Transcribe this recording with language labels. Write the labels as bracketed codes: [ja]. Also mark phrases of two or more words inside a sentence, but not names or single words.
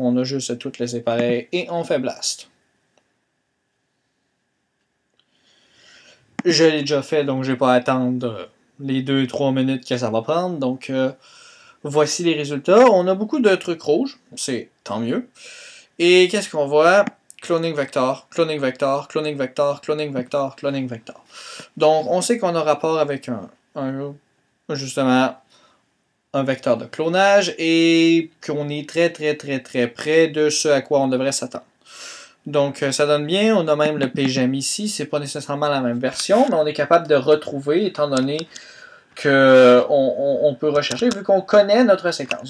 [fr] On a juste à toutes les séparer et on fait blast. Je l'ai déjà fait, donc je vais pas attendre les 2-3 minutes que ça va prendre. Donc, voici les résultats. On a beaucoup de trucs rouges, c'est tant mieux. Et qu'est-ce qu'on voit? [en] Cloning vector, cloning vector, cloning vector, cloning vector, cloning vector. [fr] Donc, on sait qu'on a rapport avec justement un vecteur de clonage et qu'on est très près de ce à quoi on devrait s'attendre. Donc, ça donne bien. On a même le PGM ici. C'est pas nécessairement la même version, mais on est capable de retrouver étant donné qu'on peut rechercher vu qu'on connaît notre séquence.